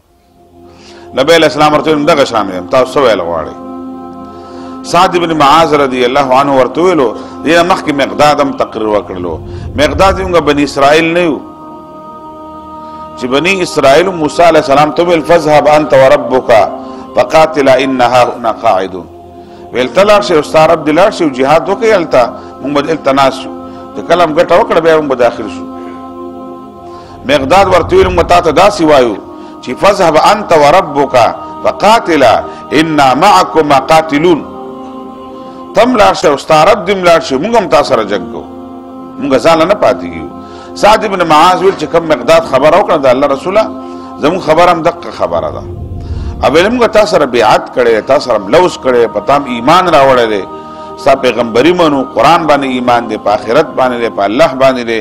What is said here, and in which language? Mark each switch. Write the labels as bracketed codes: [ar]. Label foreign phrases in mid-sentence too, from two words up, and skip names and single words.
[ps] نبی علیه السلام ورته ویل دغه شان یم، تاسو څه ویل غواړئ. سعد ابن معاذ رضی الله عنه ورته ویلو. دې نه مخکې مقداد هم تقریر وکړلو. مقداد موږ بني اسرائیل نه یو چې بني اسرائیل موسی علیه السلام ته ویل [ar] فاذهب انت وربک فقاتلا ان هاهنا قاعدون، [ps] ویل ته لاړ شئ او ستا رب دې لاړ شي او جهاد وکړئ هلته، موږ به دلته ناست شو، چې کله هم ګټه وکړه بیا موږ به داخل شو. مقداد ورته ویل موږ تا ته داسې وایو چې [ar] فاذهب انت وربک فقاتلا انا معکما قاتلون، [ps] تم لاړ شئ او ستا رب دې لاړ شي، موږ هم تا سره جنګ کوو، موږ ځان نه پاتې کېږو. سعد ابن معاذ ویل چې کوم مقداد خبره وکړه د الله رسوله، زموږ خبره هم دقه خبره ده. او ویل موږ تا سره بیعت کړی، تا سره لوز کړی، په تا هم ایمان راوړی دی، ستا پیغمبري منو، قرآن باندې ایمان دی، په آخرت باندې دی، په الله باندې دی.